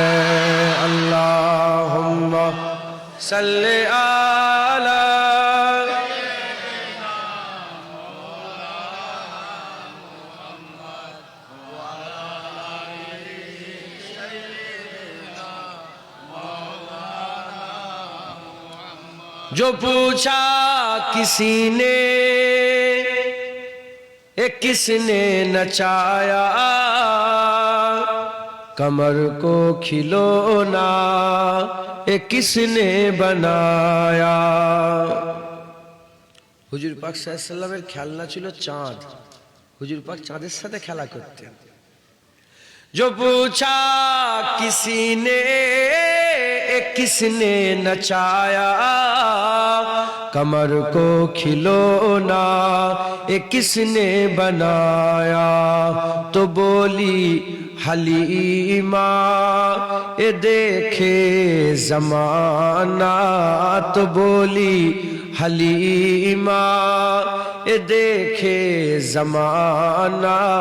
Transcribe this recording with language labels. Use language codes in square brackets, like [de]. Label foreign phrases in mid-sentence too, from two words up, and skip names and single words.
[ar] اللہم صلی علی [ur] جو پوچھا کسی نے کس نے نچایا، کمر کو کھلونا کس نے بنایا۔ [bn] হুজুর পাক [ar] صلى الله عليه وسلم [bn] খেলনা ছিল চাঁদ, হুজুর পাক চাঁদের সাথে খেলা করতেন। [ur] جو پوچھا کسی نے کس نے نچایا، کمر کو کھلونا کس نے بنایا، تو بولی حلیمہ دیکھے زمانہ، تو بولی حلیمہ دیکھے زمانہ،